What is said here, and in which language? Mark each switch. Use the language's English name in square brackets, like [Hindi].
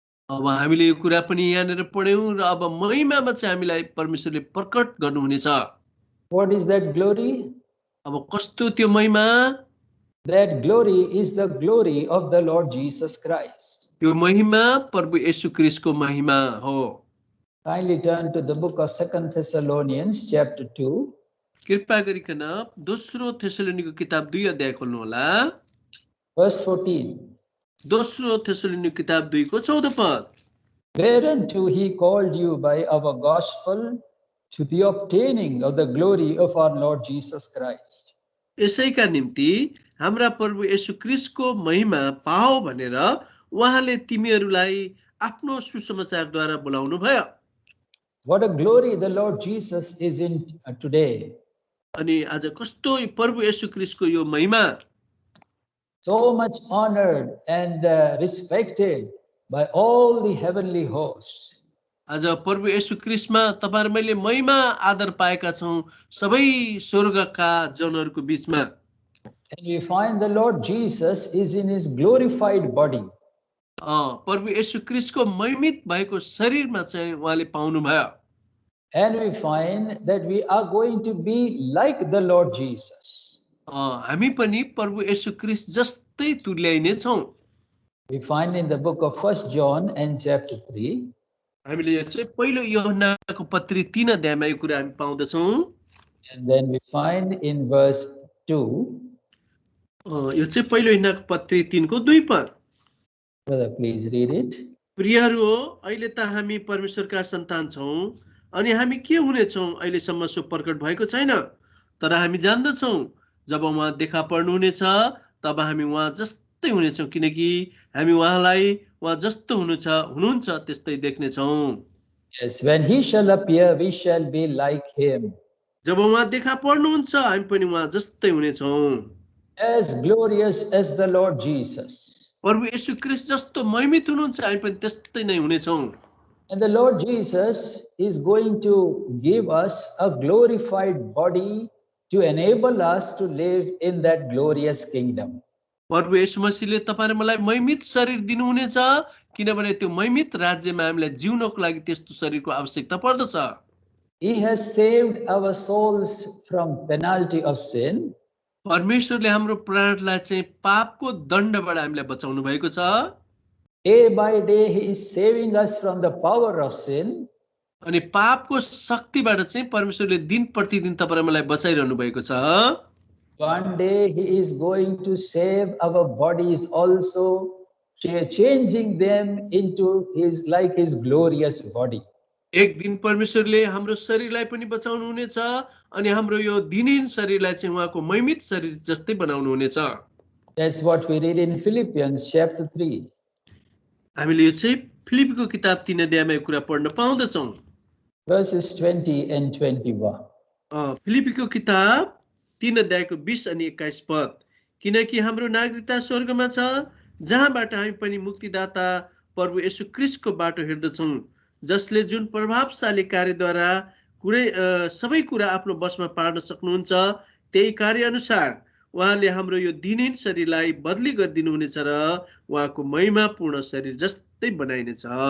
[Nepali] अब हामीले यो कुरा पनि यहाँनिर पढ्यौं र अब महिमामा चाहिँ हामीलाई परमेश्वरले प्रकट गर्नुहुनेछ। [English] What is that glory? [Nepali] अब कस्तो त्यो महिमा? [English] That glory is the glory of the Lord Jesus Christ. [Nepali] यो महिमा प्रभु येशू ख्रीष्टको महिमा हो। [English] Kindly turn to the book of 2 Thessalonians chapter 2. [Nepali] कृपया गरिकन दोस्रो थेसलोनिको किताब 2 अध्याय खोल्नु होला। [English] Verse 14. [Nepali] दोस्रो थेसलोनिको किताब 2 को 14 पद। [English] Whereunto he called you by our gospel to the obtaining of the glory of our Lord Jesus Christ. [Nepali] यसैका निम्ति हाम्रा प्रभु येशू ख्रीष्टको महिमा पाओ भनेर उहाँले तिमीहरूलाई आफ्नो सुसमाचारद्वारा बोलाउनु भयो। [English] What a glory the Lord Jesus is in today. [Nepali] अनि आज कस्तो प्रभु येशू ख्रीष्टको यो महिमा। [English] So much honored and respected by all the heavenly hosts. [Nepali] आज प्रभु येशू ख्रीष्टमा तपाईहरु मैले महिमा आदर पाएका छौं सबै स्वर्गका जनहरुको बीचमा। [English] And we find the Lord Jesus is in his glorified body. [Nepali] प्रभु येशू ख्रीष्टको महिमित भएको शरीरमा चाहिँ उहाँले पाउनु भयो। [English] And we find that we are going to be like the Lord Jesus. [Nepali] हामी पनि प्रभु येशू ख्रीष्ट जस्तै तुल्याइने छौं। [English] We find in the book of 1 John and chapter 3. [Nepali] हामीले यो चाहिँ पहिलो यूहन्नाको पत्री 3 अध्यायमा यो कुरा हामी पाउँदछौं। [English] And then we find in verse 2. [Nepali] यो चाहिँ पहिलो यूहन्नाको पत्री 3 को 2 पद। [English] Brother, please read it. [Nepali] प्रियहरू हो, अहिले त हामी परमेश्वरका सन्तान छौं अनि हामी के हुने छौं अहिलेसम्म सो प्रकट भएको छैन, तर हामी जान्दछौं जब उहाँ देखा पर्नुहुनेछ तब हामी उहाँ जस्तै हुनेछौं किनकि हामी उहाँलाई उहाँ जस्तो हुनुहुन्छ त्यस्तै देख्ने छौं। [English] Yes, when he shall appear, we shall be like him. [Nepali] जब उहाँ देखा पर्नुहुन्छ हामी पनि उहाँ जस्तै हुने छौं। [English] As glorious as the Lord Jesus. [Nepali] प्रभु येशू ख्रीष्ट जस्तो महिमित हुनुहुन्छ हामी पनि त्यस्तै नै हुने छौं। [English] And the Lord Jesus is going to give us a glorified body to enable us to live in that glorious kingdom. [Nepali] प्रभु येशू मसीहले तपाईं र मलाई महिमित शरीर दिनुहुनेछ किनभने त्यो महिमित राज्यमा हामीलाई जिउनको लागि त्यस्तो शरीरको आवश्यकता पर्दछ। [English] He has saved our souls from penalty of sin. [Nepali] परमेश्वरले हाम्रो प्राणलाई चाहिँ पापको दण्डबाट हामीलाई बचाउनु भएको छ। [English] Day by day he is saving us from the power of sin. [Nepali] अनि पापको शक्तिबाट चाहिँ परमेश्वरले दिन प्रतिदिन तपाईं र मलाई बचाइरहनु भएको छ। [English] One day he is going to save our bodies also, changing them into his glorious body. [Nepali] एक दिन परमेश्वरले हाम्रो शरीरलाई पनि बचाउनु हुनेछ अनि हाम्रो यो दिनहीन शरीरलाई चाहिँ उहाँको महिमित शरीर जस्तै बनाउनु हुनेछ। [English] That's what we read in Philippians chapter 3. [Nepali] हामीले यो चाहिँ फिलिपीको किताब 3 अध्यायमा यो कुरा पढ्न पाउँदछौं। [English] Verses 20 and 21. [Nepali] फिलिपीको किताब 3 अध्यायको 20 अनि 21 पद। किनकि हाम्रो नागरिकता स्वर्गमा छ जहाँबाट हामी पनि मुक्तिदाता प्रभु येशू ख्रीष्टको बाटो हिँड्दछौं जसले जुन प्रभावशाली कार्यद्वारा सबै कुरा आफ्नो बसमा पार्न सक्नुहुन्छ त्यही कार्य अनुसार उहाँले हाम्रो यो दिनहीन शरीरलाई बदली गरिदिनु हुनेछ र उहाँको महिमापूर्ण शरीर जस्तै बनाइनेछ।